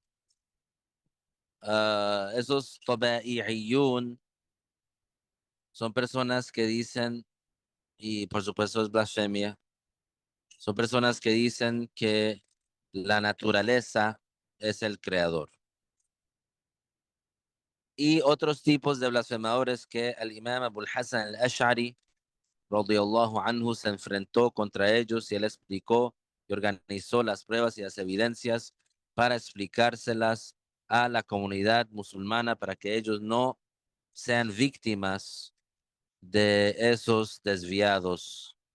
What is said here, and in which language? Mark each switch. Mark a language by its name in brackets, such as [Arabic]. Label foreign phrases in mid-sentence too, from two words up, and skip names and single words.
[Spanish] Esos Taba'i'iyun son personas que dicen, y por supuesto es blasfemia, son personas que dicen que la naturaleza es el creador. Y otros tipos de blasfemadores que el imam Abu al-Hasan al-Ash'ari [Arabic] رضي الله عنه [Spanish] se enfrentó contra ellos y él explicó y organizó las pruebas y las evidencias para explicárselas a la comunidad musulmana para que ellos no sean víctimas de esos desviados.